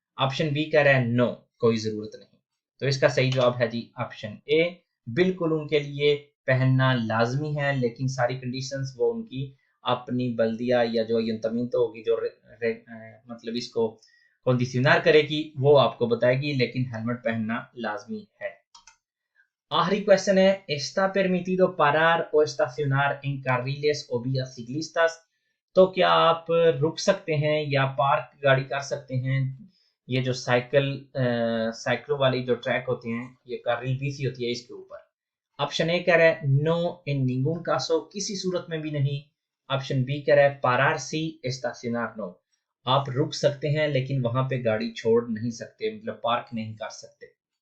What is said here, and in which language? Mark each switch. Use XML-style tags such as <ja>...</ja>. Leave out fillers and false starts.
<hi>Option B कह रहा है नो, कोई जरूरत नहीं। तो इसका सही जवाब है जी ऑप्शन ए, बिल्कुल उनके लिए पहनना लाजमी है, लेकिन सारी कंडीशंस वो उनकी अपनी बल्दिया या जो यंतमीन होगी जो मतलब इसको कंडीशनर करेगी वो आपको बताएगी, लेकिन हेलमेट पहनना लाजमी है। आखिरी क्वेश्चन है,</hi> <es>está permitido parar o estacionar en carriles o vías ciclistas?</es> <hi>तो क्या आप रुक सकते हैं या पार्क गाड़ी कर सकते हैं ये जो साइकिलों वाली जो ट्रैक होते हैं, ये कार्रिल बिci होती है इसके ऊपर। ऑप्शन ए कह रहा है नो इन</hi> <es>ningún caso,</es> <hi>किसी सूरत में भी नहीं। ऑप्शन बी कह रहा है</hi> <es>parar sí, estacionar no,</es> <hi>आप रुक सकते हैं लेकिन वहां पे गाड़ी छोड़ नहीं सकते, मतलब पार्क नहीं कर सकते।</hi>